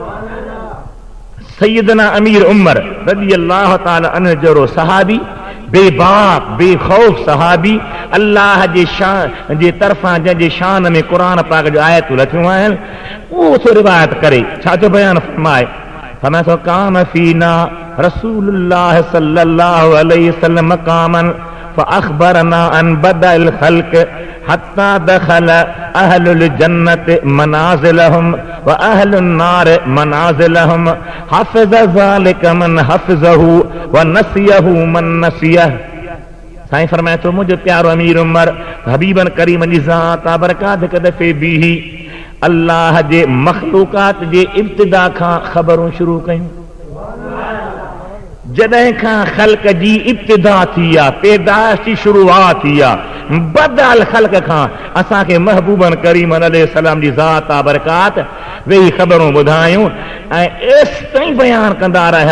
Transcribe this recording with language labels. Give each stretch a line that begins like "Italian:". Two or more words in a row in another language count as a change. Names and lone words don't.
Sindhi: सैयदना अमीर उमर
Arabic: رضي الله تعالى عنه
Sindhi: जहिड़ो सहाबी, बेबाक बेखौफ सहाबी, अल्लाह जे शान जे तरफ़ां जंहिंजे शान में क़ुरान पाक जो आयतूं लथियूं आहिनि उहो थो रिवायत करे। छा जो बयानु फरमाए, फरमाए थो
Arabic: كان فينا رسول الله صلى الله عليه وسلم مقاما فأخبرنا عن بدء الخلق حتى دخل أهل الجنة منازلهم وأهل النار منازلهم حفظ ذلك من حفظه ونسيه من نسيه.
Sindhi: साईं फरमाए थो मुंहिंजो प्यारो अमीर उमर हबीबन करीम जी ज़ात बरकात हिकु दफ़े बीही अल्लाह जे मख़लूक़ात जे इब्तिदा खां ख़बरूं शुरू कयूं। जॾहिं खां ख़ल्क़ जी इब्तिदा थी आहे, पैदाइश जी शुरूआत थी आहे,
Arabic: بدء الخلق
Sindhi: खां असांखे महबूबन करीम अलैहिस्सलाम जी ज़ात बरकात वेही ख़बरूं ॿुधायूं ऐं एसि ताईं बयानु कंदा रहिया।